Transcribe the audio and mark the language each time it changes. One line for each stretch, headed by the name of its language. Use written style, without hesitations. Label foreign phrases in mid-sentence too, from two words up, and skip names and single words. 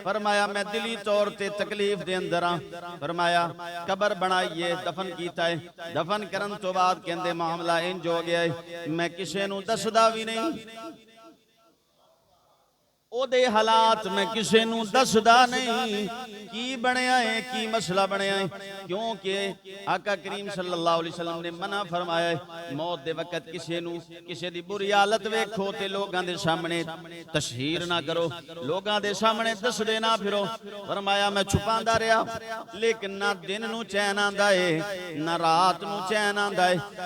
Punjabi: فرمایا میں دلی طور تے تکلیف دے اندر ہاں، فرمایا قبر بنائیے، دفن کیتا ہے. دفن کرن توں بعد کہندے معاملہ انج ہو گیا ہے، میں کسی نوں دسدا بھی نہیں، اوہدے حالات میں کسی نوں دسدا نہیں کی بنیا ہے، کی مسئلہ بنیا ہے، کیونکہ آقا کریم
Arabic: صلى الله عليه وسلم
Punjabi: نے منع فرمایا ہے موت دے وقت کسی نوں کسی دی بری حالت ویکھو تے لوکاں دے سامنے تشہیر نہ کرو، لوکاں دے سامنے دسدے نہ پھرو. فرمایا میں چھپاندا رہا، لیکن نہ دن نوں چین آندا ہے نہ رات نوں چین آندا ہے.